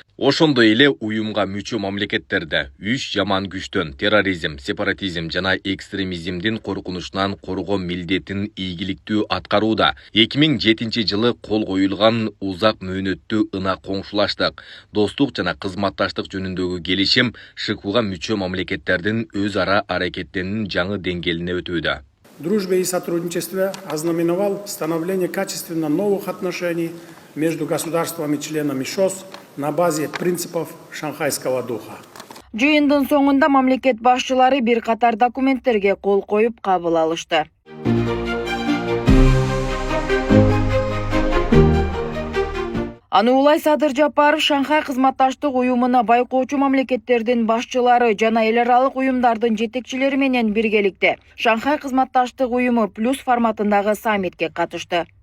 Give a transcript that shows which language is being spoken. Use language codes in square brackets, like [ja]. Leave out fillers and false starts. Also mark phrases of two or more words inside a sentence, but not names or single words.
[ky] Ошондой эле уюмга мүчө мамлекеттерде үч жаман күчтөн терроризм, сепаратизм жана экстремизмдин коркунучунан коргоо милдетин ийгиликтүү аткарууда. 2007 жылы кол коюлган узак мөөнөттүү ынак коңшулаштык, достук жана кызматташтык жөнүндөгү келишим ШИКУга мүчө мамлекеттердин өз ара аракеттенүүнүн жаңы деңгээлине өтүүдө. [ru] Дружбе и сотрудничестве ознаменовал становление качественно новых отношений между государствами-членами ШОС на базе принципов шанхайского духа. [ky] Жыйындын соңунда мамлекет башчылары бир катар документтерге кол коюп кабыл алышты. Аны улай Садыр Жапаров Шанхай кызматташтык уюмуна байкоочу мамлекеттердин башчылары жана эл аралык уюмдардын жетекчилери менен биргеликте Шанхай кызматташтык уюму плюс форматындагы саммитке катышты.